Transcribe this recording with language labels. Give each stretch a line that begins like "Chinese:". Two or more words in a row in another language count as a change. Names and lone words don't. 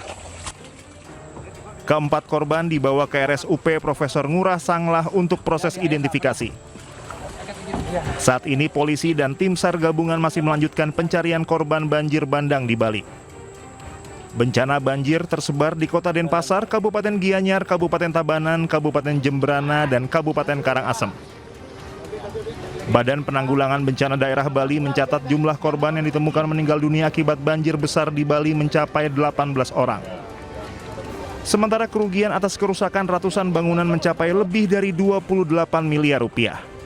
Indonesian: Keempat korban dibawa ke RSUP Profesor Ngurah Sangla untuk proses identifikasi. Saat ini polisi dan tim SAR gabungan masih melanjutkan pencarian korban banjir bandang di Bali. Bencana banjir tersebar di Kota Denpasar, Kabupaten Gianyar, Kabupaten Tabanan, Kabupaten Jembrana, dan Kabupaten Karangasem. Badan Penanggulangan Bencana Daerah Bali mencatat jumlah korban yang ditemukan meninggal dunia akibat banjir besar di Bali mencapai 18 orang. Sementara kerugian atas kerusakan ratusan bangunan mencapai lebih dari 28 miliar rupiah.